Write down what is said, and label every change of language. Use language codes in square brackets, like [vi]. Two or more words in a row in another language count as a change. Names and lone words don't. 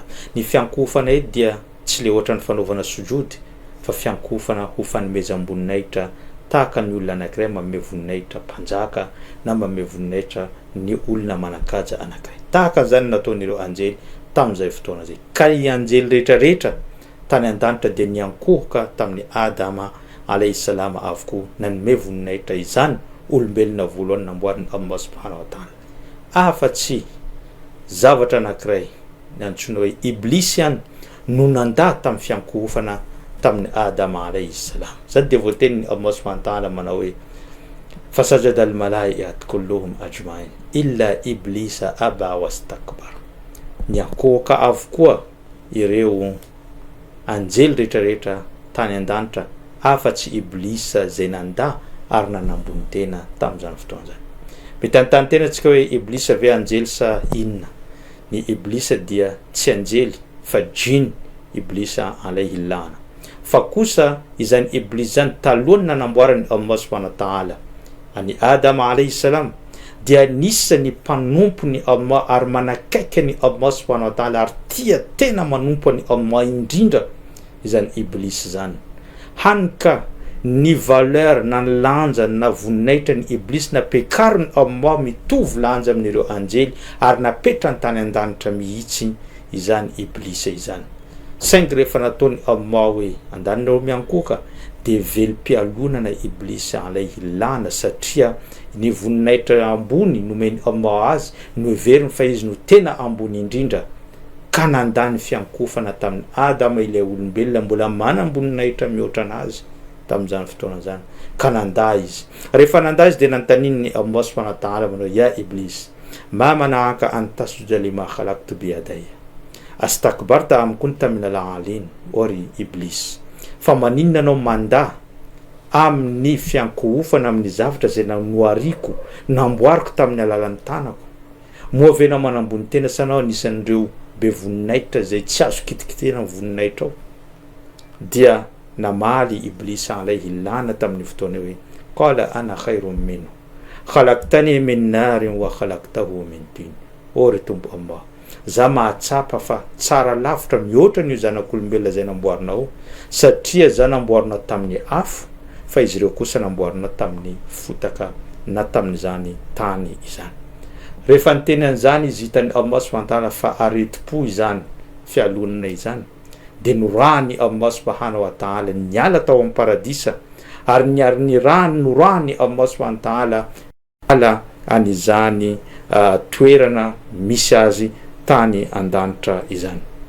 [mg] Ny fiankofana eto dia tsy le ohatra ny fanaovana sujud, fa fiankofana ho fanomezam-boninahitra tahaka ny olona anankiray manome voninahitra mpanjaka na manome voninahitra ny olona manankaja anankiray. Tahaka zany nataon'ireo anjely tamin'izay fotoana zay. Ka i anjely rehetrarehetra tany an-danitra dia niankohaka tamin'ny Adama [ar] عليه السلام [mg] avokoa nanome voninahitra izany olombelona voalohany namboariny Allah [ar] سبحانه وتعالى. [mg] Afa-tsy zavatra anankiray antsoina hoe iblisy ihany no nandà tamin'ny fiankohofana tamin'ny Adama [ar] عليه السلام. [mg] Zany dia voatenin'ny Allah [ar] سبحانه وتعالى [mg] manao hoe [ar] فسجد الملائكة كلهم أجمعون إلا إبليس أبى واستكبر. [mg] Niankohaka avokoa ireo anjely rehetrarehetra tany an-danitra afa-tsy iblisa zay nandà ary nanambony tena tamin'izany fotoana zany. Mety anontany tena antsika hoe iblisa ve anjely sa inona? Ny iblisa dia tsy anjely fa jiny iblisa [ar] عليه اللعنة. [mg] Fa kosa izany iblis zany talohany nanamboarany Allah [ar] سبحانه وتعالى [mg] any Adama [ar] عليه السلام [mg] dia nisany mpanompo ny Allah ary manakaiky ny Allah subhanahu wa ta'ala ary tia tena manompo ny Allah indrindra izany iblis zany. Hanika ny valeur na ny lanja na voninahitra ny iblis napekariny Allah mitovy lanja amin'ireo anjely ary napetra ny tany an-danitra mihitsy izany iblis izany. Saingy rehefa nataony Allah hoe andaninareo miankohaka dia velim-pialonana iblis [ar] عليه اللعنة, [mg] satria ny voninahitra ambony nomeny Allah azy no heveriny fa izy no tena ambony indrindra, ka nandany fiankofana tamin'ny Adama ilay olombelona mbola manam-boninahitra mihoatra anazy tamin'izany fotoana zany, ka nandà izy. Rehefa nandà izy dia nantanininy Allah [ar] سبحانه وتعالى [mg] manao [ar] يا إبليس ما منعك أن تسجد لما خلقت بيدي أستكبرت أم كنت من العالين. [mg] Ory iblis, fa maninona anao mandà amin'ny fiankohofana amin'ny zavatra zay noariko namboariko tamin'ny alalan'ny tanako, moa vena manambony tena sanao anisan'ireo be voninahitra zay tsy azo kitikitena voninahitra ao. Dia namaly iblis [ar] عليه اللعنة [mg] tamin'ny fotoana hoe [ar] قال أنا خير منه خلقتني من نار وخلقته من طين. [mg] Ory tompo Allah, za mahatsapa fa tsara lavitra mihoatra n'io zanak'olombelona zay namboarinao, satria za namboarina tamin'ny afo fa izy ireo kosa namboarina tamin'ny fotaka na tamin'izany tany izany. Rehefa niteny an'izany izy hitany Allah [ar] سبحانه وتعالى [mg] fa areti-po izany fialonana izany, dia norahany Allah [ar] سبحانه وتعالى [mg] niala tao amin'ny paradisa ary norahany Allah [ar] سبحانه وتعالى [mg] an'izany toerana misy azy tany an-danitra izany.